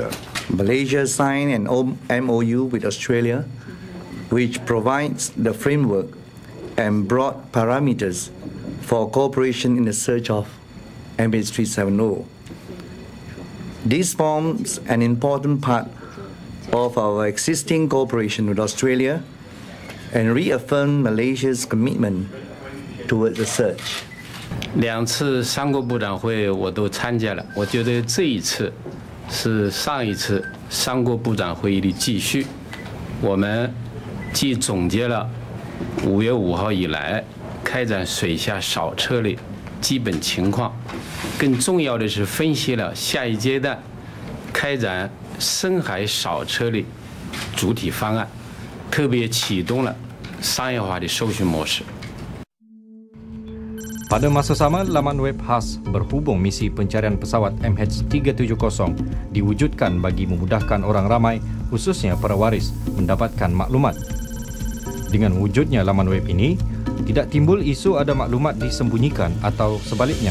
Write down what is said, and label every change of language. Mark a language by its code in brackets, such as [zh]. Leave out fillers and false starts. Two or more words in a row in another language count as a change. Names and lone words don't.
[en] Malaysia signed an MOU with Australia, which provides the framework and broad parameters for cooperation in the search of MH370. This forms an important part of our existing cooperation with Australia and reaffirm Malaysia's commitment towards the search. [zh] 2 次三国部长会我都参加了，我觉得这一次是上一次三国部长会议的继续。我们既总结了5月5号以来开展水下扫车的基本情况，更重要的是分析了下一阶段开展深海扫车的主体方案，特别启动了商业化的搜寻模式。 [ms] Pada masa sama, laman web khas berhubung misi pencarian pesawat MH370 diwujudkan bagi memudahkan orang ramai, khususnya para waris, mendapatkan maklumat. Dengan wujudnya laman web ini, tidak timbul isu ada maklumat disembunyikan atau sebaliknya.